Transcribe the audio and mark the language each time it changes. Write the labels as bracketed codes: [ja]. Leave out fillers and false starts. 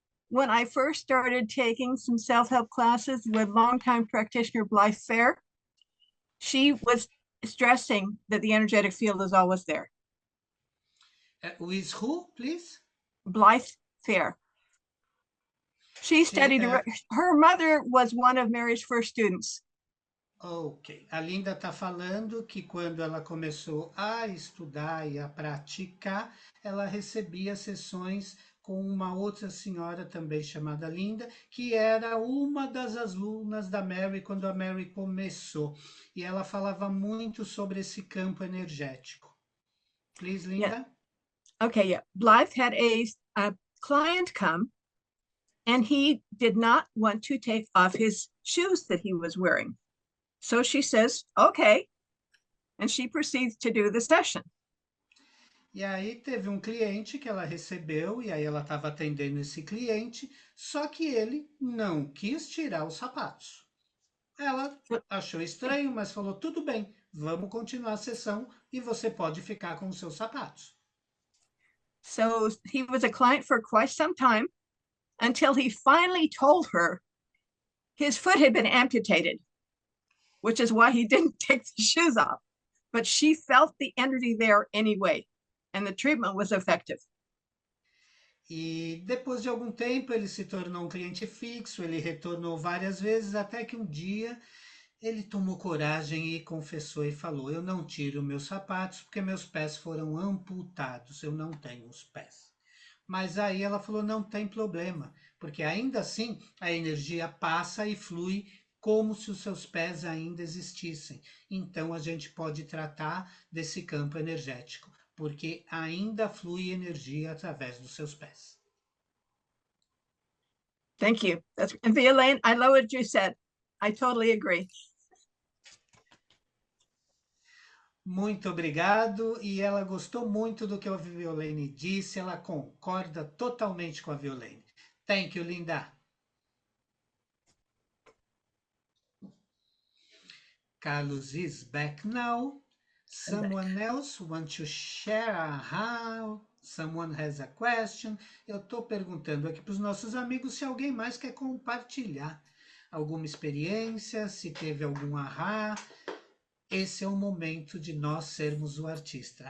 [en] When I first started taking some self-help classes with longtime practitioner Blythe Fair, she was stressing that the energetic field is always there. With who, please? Blythe Fair. She studied, her mother was one of Mary's first students. Ok. [pt] A Linda está falando que quando ela começou a estudar e a praticar, ela recebia sessões com uma outra senhora também chamada Linda, que era uma das alunas da Mary quando a Mary começou. E ela falava muito sobre esse campo energético. [en] Please, Linda. Yeah. Okay, yeah. Blythe had a client come, and he did not want to take off his shoes that he was wearing. So she says, okay, and she proceeds to do the session. [pt] E aí teve um cliente que ela recebeu, e aí ela estava atendendo esse cliente, só que ele não quis tirar os sapatos. Ela achou estranho, mas falou, tudo bem, vamos continuar a sessão e você pode ficar com os seus sapatos. [en] So he was a client for quite some time until he finally told her his foot had been amputated, which is why he didn't take the shoes off. But she felt the energy there anyway, and the treatment was effective. [pt] E depois de algum tempo ele se tornou um cliente fixo, ele retornou várias vezes, até que um dia ele tomou coragem e confessou e falou, eu não tiro meus sapatos porque meus pés foram amputados, eu não tenho os pés. Mas aí ela falou, não tem problema, porque ainda assim a energia passa e flui como se os seus pés ainda existissem. Então a gente pode tratar desse campo energético, porque ainda flui energia através dos seus pés. [en] Thank you. And Violaine, I love what you said. I totally agree. [pt] Muito obrigado, e ela gostou muito do que a Violaine disse, ela concorda totalmente com a Violaine. [en] Thank you, Linda. Carlos is back now. Someone else want to share how? Someone has a question? [pt] Eu estou perguntando aqui para os nossos amigos se alguém mais quer compartilhar alguma experiência, se teve algum ahá. Esse é o momento de nós sermos o artista.